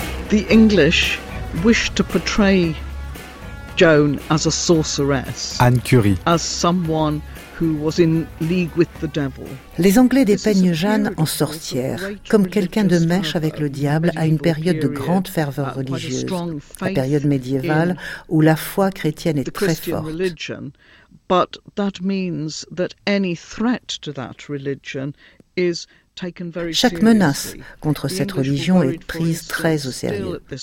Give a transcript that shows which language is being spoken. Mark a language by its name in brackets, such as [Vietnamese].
[English] The English wish to portray Joan as a sorceress. Anne Curie. As someone who was in league with the devil. [French] Les Anglais dépeignent Jeanne en sorcière, comme quelqu'un de mèche avec le diable à une période de grande ferveur religieuse, la période médiévale où la foi chrétienne est très forte. [English] But that means that any threat to that religion is [French] chaque menace contre cette religion est prise très au sérieux.